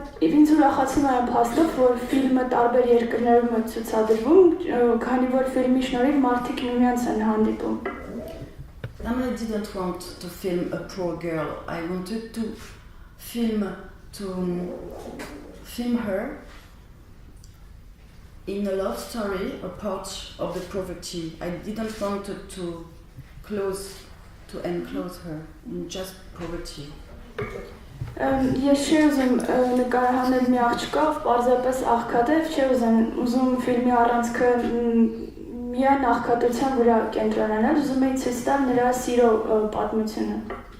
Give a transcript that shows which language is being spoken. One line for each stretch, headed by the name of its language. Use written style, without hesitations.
Armenian: Ինձ ուրախացնում է այն փաստով, որ ֆիլմը տարբեր երկրներում է ցուցադրվում, քանի որ ֆիլմի շնորհիվ մարդիկ միմյանց են հանդիպում.
English: And I didn't want to film a poor girl. I wanted to film her in a love story, a part of the poverty. I didn't want to enclose her in just poverty.
Armenian: Ես չի ուզում նկարահանել մի աղջկա, ով պարզապես աղքատ է, չի ուզում ֆիլմի առանցքը միայն աղքատության վրա կենտրոնանալ, ուզում էի ցույց տալ նրա սիրո պատմությունը.